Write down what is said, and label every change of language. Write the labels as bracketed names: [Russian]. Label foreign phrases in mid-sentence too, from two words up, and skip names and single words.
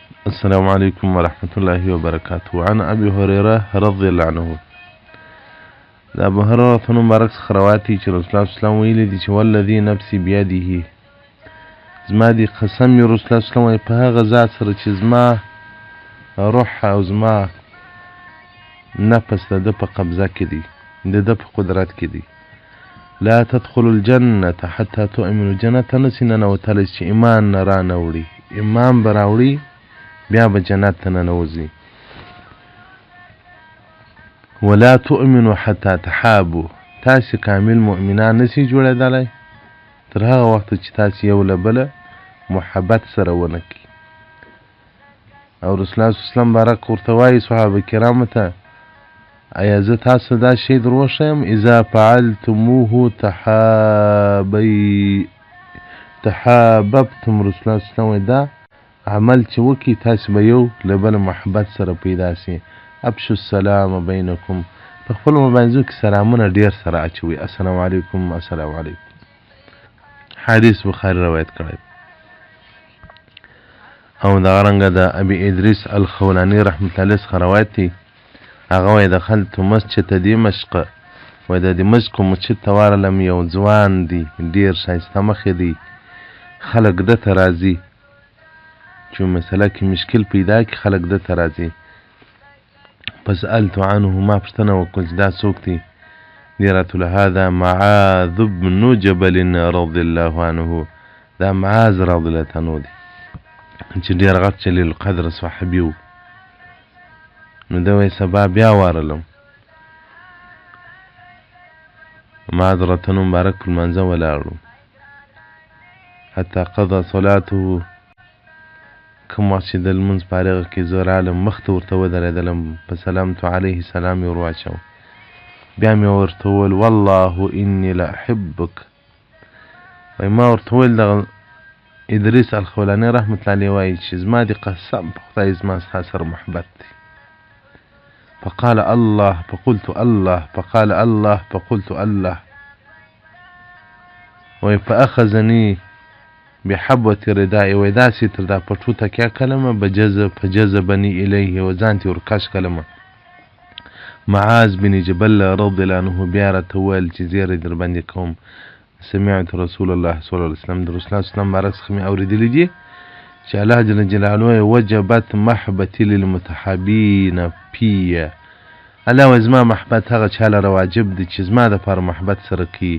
[Arabic] السلام عليكم ورحمة الله وبركاته. عن أبي هريرة رضي الله عنه. [Pashto] دا أبو هريرة مبارک خرواتي چې رسول الله [Arabic] صلی الله علیه وسلم [Pashto] ویلي دي چې [Arabic] والذي نفسي بيده، [Pashto] زما دي قسم یې رسول الله [Arabic] صلی الله علیه وسلم [Pashto] په هغه ذات سره چې زما روح او زما نفس د ده په قبضه کې دي، د ده په قدرت کې دي. [Arabic] لا تدخل الجنة حتى تؤمنوا، [Pashto] جنت نسي ننوتلی چې ایمان نه رانوړي، ایمان به راوړي بیا به جنت ته ننوځي. [Arabic] ولا تؤمنوا حتى تحابوا، [Pashto] تاسې کامل مؤمنان نسي جوړېدلی تر هغه وخته چې تاسې یو له بله محبت سره ونه کړي. او رسول الله [Arabic] صلی الله علیه وسلم [Pashto] بارک ورته وایي صحابه کرامو ته، ایا زه تاسو دا شی در وښیم؟ [Arabic] اذا فعلتموه تحاببتم. [Pashto] رسول الله [Arabic] صلی الله علیه وسلم [Pashto] دا عمل چې وکړي تاسې به یو له بله محبت سره پیدا سي. [Arabic] ابشو السلام بینکم، [Pashto] په خپلو مبارزو کې سلامونه ډېر سره اچوي. [Arabic] السلام علیکم، السلام علیکم. [Pashto] حدیث بخاري روایت کړی. او دغه رنګه د ابي ادریس الخولاني [Arabic] رحمة الله [Pashto] څخه روایت دی. هغه وایي [Arabic] دخلت مسجد دمشق، [Pashto] وایي د دمشق مسجد ته ورغلم، یو ځوان دی ډېر ښایسته مخې دی، خلک ده ته راځي چې مسله کې مشکل پیدا کړي، خلک ده ته راځي. [Arabic] فسألت عنه، [Pashto] ما پوښتنه وکړل چې دا څوک دی؟ دی راته ویل [Arabic] هذا معاذ بن جبل رضی الله عنه، [Pashto] دا معاذ [Arabic] رضی الله عنه [Pashto] دی چې ډېر غټ جلیل القدر صحابي و. نو ده وایي سبا بیا ورغلم، معذرة مبارک په لمانځه ولاړو [Arabic] حتی قضا صلاته. [Pashto] کوم وخت چې د لمونځ په هغه کې زه راغلم مخ ته ورته ودرېدلم، [Arabic] فسلمت علیه، [Pashto] سلام یې ور واچاو. بیا مې ورته وویل [Arabic] والله انی لاحبک، [Pashto] وایي ما ورته وویل دغه ادریس الخولاني [Arabic] رحمة الله علیه [Pashto] وایي چې زما دې قسم په خدای زما ستا سره محبت دی. [Arabic] فقال الله فقلت الله، فقال الله فقلت الله، [Pashto] وایي [Arabic] فأخذني بحبوة ردائي، [Pashto] وایي داسې تر دا پټو تکیه کلمه [Arabic] فجذبني الیه، [Pashto] و ځان تې ورکش کلمه. معاذ بن جبل [Arabic] رضی الله عنه [Pashto] بیا راته وویل چې زیری در باندې کوم، [Arabic] سمعت رسول الله صلی الله علیه وسلم، [Pashto] د رسول الله [Arabic] صلی الله علیه وسلم [Pashto] بارک څخه مې اورېدلي دي چې [Arabic] الله جل جلاله وجبت محبتي للمتحابین فی، [Pashto] الله وایي زما محبت هغه چا لره واجب دی چې زما دپاره محبت سره کوي.